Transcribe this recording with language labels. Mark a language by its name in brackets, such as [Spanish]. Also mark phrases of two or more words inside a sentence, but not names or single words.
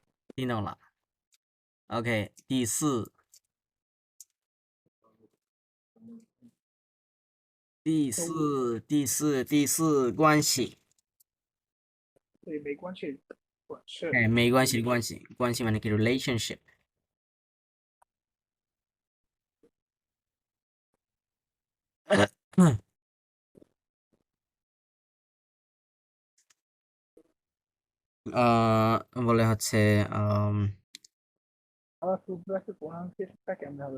[Chinese] 听懂了。OK，第四关系。对，没关系，是哎，没关系的关系，关系 [Bangla] মানে কি [Chinese] relationship。 [Bangla] বলে হচ্ছে আমার টুথব্রাশের প্রোনাউন্সিয়েশনটা কেমন হবে?